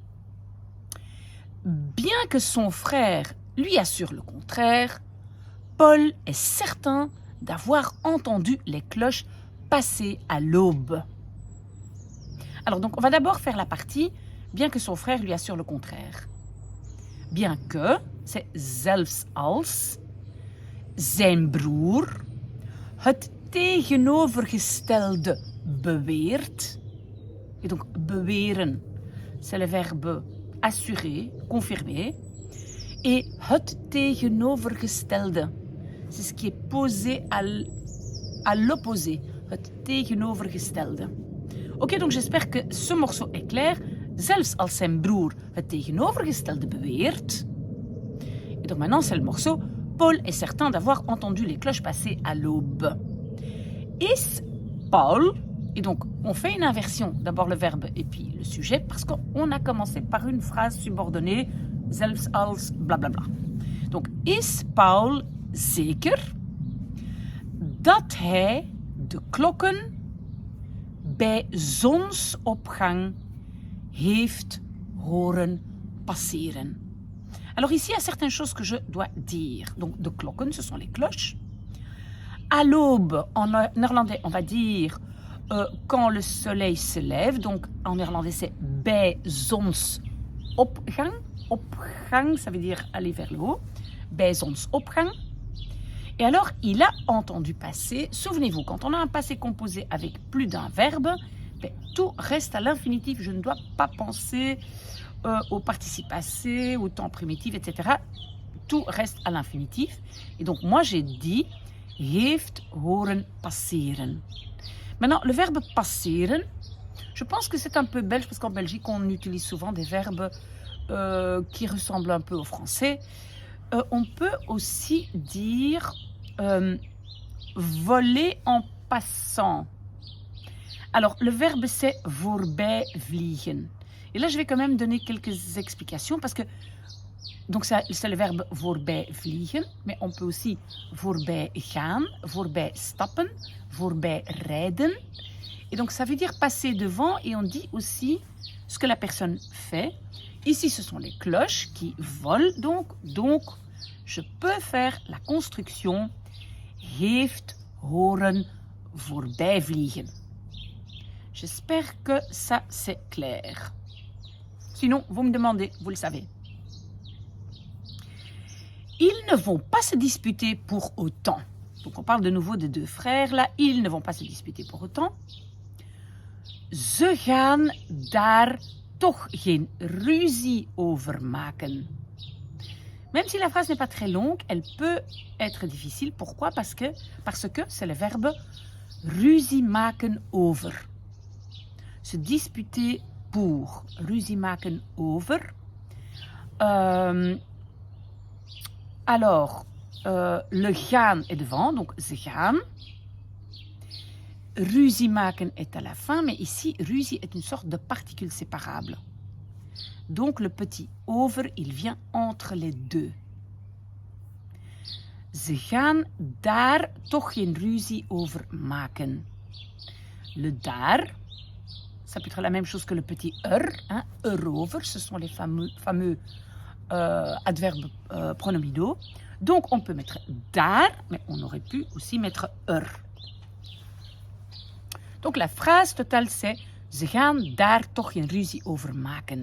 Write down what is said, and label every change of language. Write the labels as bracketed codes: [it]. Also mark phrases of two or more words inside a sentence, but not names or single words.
[fr] Bien que son frère lui assure le contraire, Paul est certain d'avoir entendu les cloches passer à l'aube. Alors donc, on va d'abord faire la partie « bien que son frère lui assure le contraire ». Bien que, c'est [nl] zelfs als, zijn broer het tegenovergestelde beweert. [fr] Et donc, beweren, c'est le verbe assurer, confirmer. [nl] Et het tegenovergestelde, [fr] c'est ce qui est posé à l'opposé, [nl] het tegenovergestelde. [fr] Ok, donc j'espère que ce morceau est clair. [nl] Zelfs als zijn broer het tegenovergestelde beweert. [fr] Et donc maintenant, c'est le morceau. Paul est certain d'avoir entendu les cloches passer à l'aube. Is Paul, et donc on fait une inversion, d'abord le verbe et puis le sujet, parce qu'on a commencé par une phrase subordonnée, [nl] zelfs als blablabla. Donc, is Paul zeker dat hij de klokken bij zonsopgang heeft horen passeren? [fr] Alors ici, il y a certaines choses que je dois dire. Donc, [nl] de klokken, [fr] ce sont les cloches. À l'aube, en néerlandais, on va dire quand le soleil se lève. Donc, en néerlandais, c'est [nl] bij zonsopgang. Opgang, [fr] ça veut dire aller vers le haut. [nl] bij zonsopgang. [fr] Et alors, il a entendu passer. Souvenez-vous, quand on a un passé composé avec plus d'un verbe, tout reste à l'infinitif. Je ne dois pas penser au participe passé, au temps primitif, etc. Tout reste à l'infinitif. Et donc, moi, j'ai dit [nl] heeft horen passeren. [fr] Maintenant, le verbe passeren, je pense que c'est un peu belge, parce qu'en Belgique, on utilise souvent des verbes qui ressemblent un peu au français. On peut aussi dire voler en passant. Alors, le verbe, c'est [nl] voorbij vliegen. [fr] Et là, je vais quand même donner quelques explications, parce que donc c'est le verbe [nl] voorbij vliegen, [fr] mais on peut aussi [nl] voorbij gaan, voorbij stappen, voorbij rijden. [fr] Et donc, ça veut dire passer devant, et on dit aussi ce que la personne fait. Ici, ce sont les cloches qui volent, donc je peux faire la construction [nl] heeft horen voorbij vliegen. [fr] J'espère que ça, c'est clair. Sinon, vous me demandez, vous le savez. Ils ne vont pas se disputer pour autant. Donc, on parle de nouveau de deux frères, là. Ils ne vont pas se disputer pour autant. [nl] Ze gaan daar toch geen ruzie over maken. [fr] Même si la phrase n'est pas très longue, elle peut être difficile. Pourquoi? Parce que c'est le verbe [nl] ruzie maken over. [fr] Se disputer pour. [nl] Ruzie maken over. [fr] Alors, le gaan est devant, donc [nl] ze gaan. Ruzie maken [fr] est à la fin, mais ici, ruzie est une sorte de particule séparable. Donc, le petit over, il vient entre les deux. [nl] Ze gaan daar toch geen ruzie over maken. [fr] Le daar, ça peut être la même chose que le petit hein, erover, ce sont les fameux adverbes pronominaux. Donc, on peut mettre daar, mais on aurait pu aussi mettre Donc, la phrase totale, c'est « [nl] Ze gaan daar toch geen ruzie over maken ».